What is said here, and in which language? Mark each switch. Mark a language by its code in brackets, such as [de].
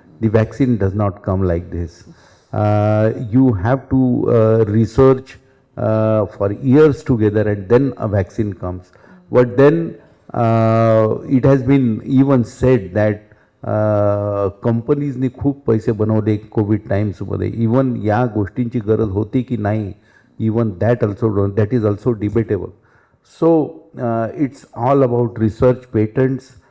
[en] The vaccine does not come like this. You have to research for years together and then a vaccine comes. But then it has been even said that [mr] कंपनीजनी खूप पैसे बनवले Covid टाइम्समध्ये. Even या गोष्टींची गरज होती की नाही, [en] even that is also debatable. So it's all about research, patents.